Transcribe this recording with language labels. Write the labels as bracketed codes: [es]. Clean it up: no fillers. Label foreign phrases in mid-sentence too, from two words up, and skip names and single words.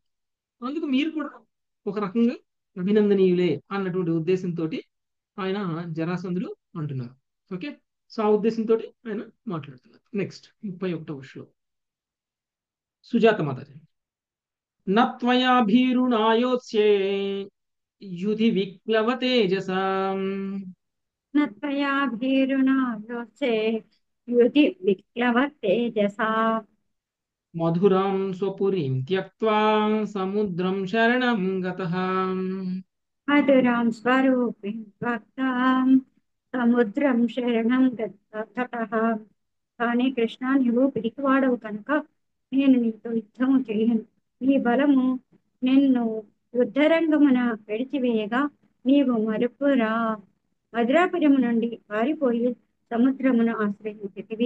[te] అందుకు మీరు కూడా ఒక రకంగా అభినందనీయులే అన్నటువంటి ఉద్దేశంతో ఆయన జరాసంధుడు అంటున్నారు. ఓకే. సో ఆ ఉద్దేశంతో ఆయన మాట్లాడుతున్నారు. నెక్స్ట్ 31వ శ్లోకం. సుజాత మాతాజీ. [sa] నత్వయా భీరునాయోత్స్యే యుధి విప్లవ తేజసా न त्वया भीरुना योत्से युधि विप्लवतेजसा మధురాం స్వపురీం త్యక్త్వా సముద్రం శరణం గతః. मधुरां स्वरूपिं भक्तां సముద్రం శరణం గతః. [te] కానీ కృష్ణ, నీవు పిరికివాడవు కనుక నేను నీతో యుద్ధము చేయను. నీ బలము నిన్ను యుద్ధరంగమున విడిచివేయగా నీవు మరుపురా మధురాపురము నుండి పారిపోయి సముద్రమును ఆశ్రయించితివి.